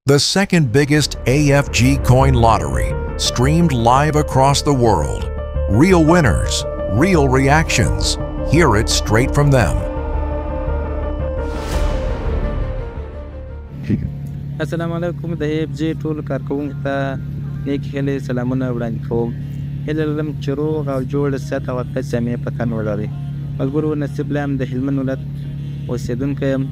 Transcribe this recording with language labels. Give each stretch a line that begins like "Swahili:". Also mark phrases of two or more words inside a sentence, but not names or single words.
English: The second biggest AFG coin lottery, streamed live across the world. Real winners, real reactions. Hear it straight from them.
Pashto: السلام علیکم د ایف جی ټول کارکوونکو ته نیک هیلې سلامونه وړاندې کوم. هیله لرم چې روغ او جوړ صحت او عافیت سمې په تن ولرئ. ملګرو نصیب له د هلمند ولایت اوسېدونکی یم.